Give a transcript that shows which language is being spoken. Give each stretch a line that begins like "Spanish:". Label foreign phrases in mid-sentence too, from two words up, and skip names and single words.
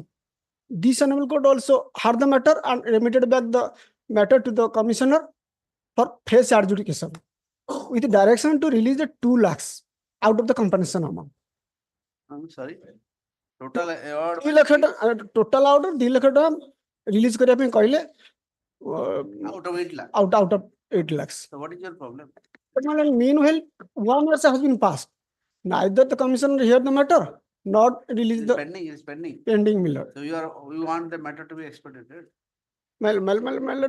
English: This Honorable Court also heard the matter and remitted back the matter to the commissioner for fresh adjudication with direction to release the 2 lakhs out of the compensation amount. I'm sorry. Total award. 2 lakh total order 2 lakh release
Odia: କରିବା ପାଇଁ କହିଲେ
English: Out of 8 lakh. out of 8 lakhs. So what is your problem? But meanwhile 1 year has been passed. Neither the commissioner hear the matter, not release It's the pending, it's pending. pending, my lord. So you want the matter to be expedited. My lord,